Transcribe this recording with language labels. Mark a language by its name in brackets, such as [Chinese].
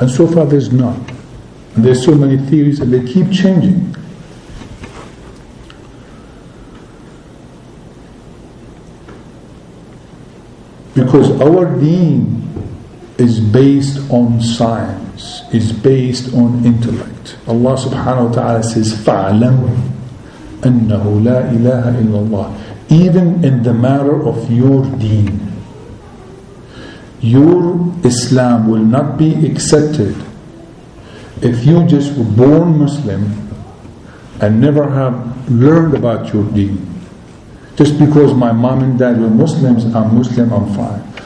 [English] And so far there's none. And there's so many theories and they keep changing. Because our deen is based on science, is based on intellect. Allah subhanahu wa ta'ala says, [Arabic] فَعْلَمْ أَنَّهُ لَا إِلَهَ إِلَّا اللَّهِ. [English] Even in the matter of your deen, your Islam will not be accepted if you just were born Muslim and never have learned about your deen. Just because my mom and dad were Muslims, I'm Muslim, I'm fine.